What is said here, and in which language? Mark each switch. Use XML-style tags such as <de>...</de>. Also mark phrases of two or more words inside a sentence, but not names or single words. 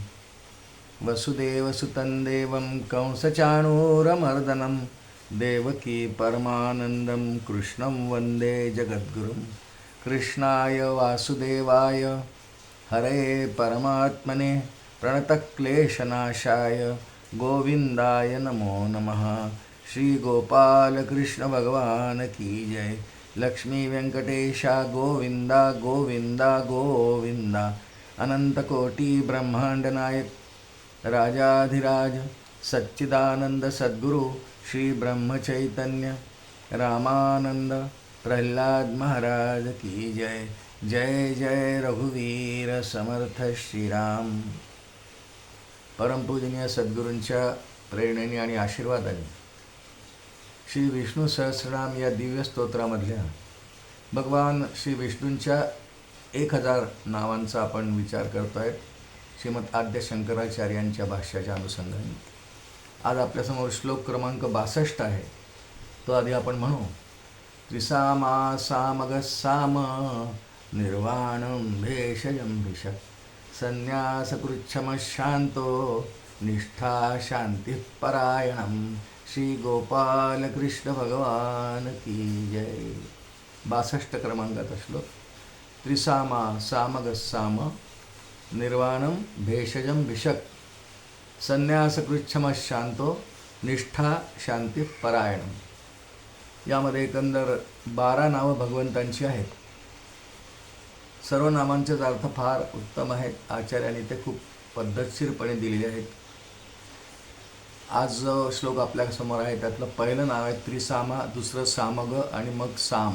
<sa>वसुदेवसुतं देवं कंसचाणूरमर्दनं देवकी परमानन्दं कृष्णं वन्दे जगद्गुरुं। कृष्णाय वासुदेवाय हरे परमात्मने प्रणतक्लेशनाशाय गोविन्दाय नमो नमः।</sa> <hi>श्री गोपाल कृष्ण भगवान की जय। लक्ष्मी वेंकटेशा गोविंदा गोविंदा गोविंदा। अनंतकोटि ब्रह्मांड नायक राजाधिराज सच्चिदानंद सद्गुरु श्री ब्रह्मचैतन्य रामानंद प्रह्लाद महाराज की जय।</hi> <mr>जय जय रघुवीर समर्थ श्रीराम। परमपूजनीय सद्गुरूंच्या प्रेरणेने आणि आशीर्वादाने श्री विष्णू सहस्रनाम या दिव्य स्तोत्रामधल्या भगवान श्री विष्णूंच्या 1000 नावांचा आपण विचार करतो आहे श्रीमद आद्य शंकराचार्यांच्या भाष्याच्या अनुषंगाने। आज आपल्यासमोर श्लोक क्रमांक 62 आहे, तो आधी आपण म्हणू।</mr> <sa>त्रिसामा सामग साम निर्वाणं भेषजं भिष संन्यासकृच्छम शांतो निष्ठा शांति परायणम।</sa> <hi>श्री गोपाल कृष्ण भगवान की जय।</hi> <mr>62 क्रमांकाचा श्लोक।</mr> <sa>त्रिसामा सामग साम निर्वाणं भेषजं भिषक संन्यासकृच्छम शांतो निष्ठा शांती परायणम।</sa> <mr>यामध्ये एकंदर 12 नावं भगवंतांची आहेत। सर्व नामांचे अर्थ फार उत्तम आहेत। आचार्यांनी ते खूप पद्धतशीरपणे दिलेले आहेत। आज जो श्लोक आपल्यासमोर आहे त्यातलं पहिलं नाव आहे त्रिसामा, दुसरं सामग आणि मग साम।</mr>